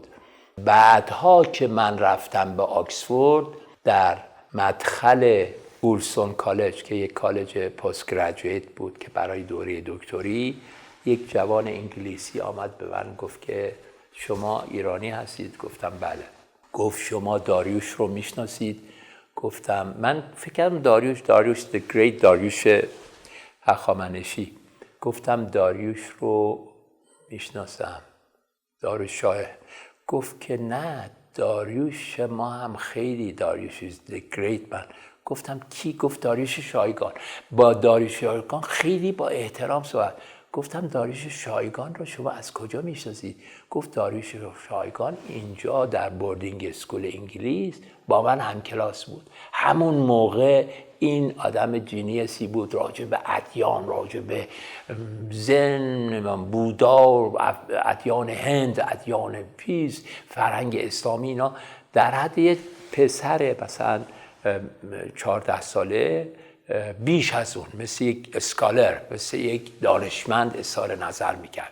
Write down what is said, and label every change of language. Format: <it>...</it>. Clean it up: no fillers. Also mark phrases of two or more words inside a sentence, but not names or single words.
<fa>بعدها که من رفتم به آکسفورد، در مدخل وولسون کالج که یک کالج پست گریجویت بود که برای دوره دکتری، یک جوان انگلیسی آمد به من گفت که شما ایرانی هستید؟ گفتم بله. گفت شما داریوش رو میشناسید؟ گفتم من فکر کردم داریوش</fa> <en>the great</en> <fa>داریوش هخامنشی. گفتم داریوش رو میشناسم، داریوش شاه. گفت که نه، داریوش ما هم خیلی، داریوش</fa> <en>is the great man.</en> <fa>گفتم کی؟ گفت داریوش شایگان. با داریوش شایگان خیلی با احترام صحبت. گفتم داریوش شایگان رو شما از کجا میشناسید؟ گفت داریوش شایگان اینجا در</fa> <en>boarding school</en> <fa>انگلیس با من هم کلاس بود. همون موقع این آدم جینیسی بود، راجع به ادیان، راجع به زن، بودا، ادیان هند، ادیان پیز، فرهنگ اسلامی، اینا در حد یک پسر مثلا 14 ساله بیش از اون مثل یک اسکالر، مثل یک دانشمند اظهار نظر میکرد.</fa>